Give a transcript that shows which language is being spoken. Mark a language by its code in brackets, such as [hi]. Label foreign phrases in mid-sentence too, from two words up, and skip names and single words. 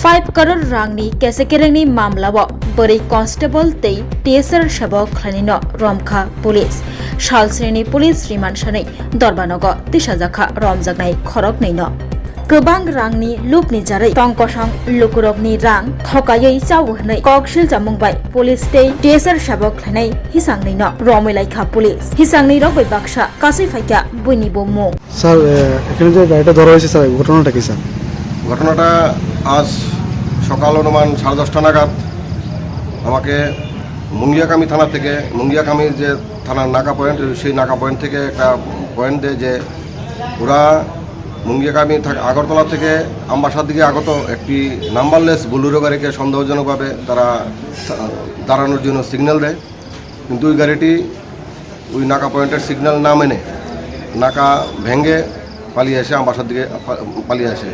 [trp] 5 करोड़ रांनि केसेकेरेंनि मामलाव बोरै कन्स्टेबल तै टीएसआर सेबक खालानिनो रमखा पुलिस सालस्रिनि [en] police remand [trp] सानै दरबानग तिसाजाखा रमजागनाय खरक नैनो गोबां रांनि लुपनि जारै टंकसं लुकुरगनि रां थकायै चावहनै ककसिल जामुंबाय पुलिस तै टीएसआर सेबक खालायनाय हिसांनैनो रमैलायखा पुलिस हिसांनै रग बाक्सा कासै फाइका बयनिबो मुं [bn] স্যার এখানে যে গাড়িটা ধরা হয়েছে স্যার ঘটনাটা কি স্যার? ঘটনাটা আজ সকাল অনুমান 10:30 নাগাদ আমাকে মুঙ্গিয়াকামি থানা থেকে মুঙ্গিয়াকামির যে থানার নাকা পয়েন্ট সেই নাকা পয়েন্ট থেকে একটা পয়েন্ট দেয় যে ওরা মুঙ্গিয়াকামি আগরতলা থেকে আমবাসার দিকে আগত একটি নাম্বারলেস বুলেরো গাড়িকে সন্দেহজনকভাবে তারা দাঁড়ানোর জন্য সিগন্যাল দেয়, কিন্তু ওই গাড়িটি ওই নাকা পয়েন্টের সিগন্যাল না মেনে নাকা ভেঙে পালিয়ে আসে, আমবাসার দিকে পালিয়ে আসে।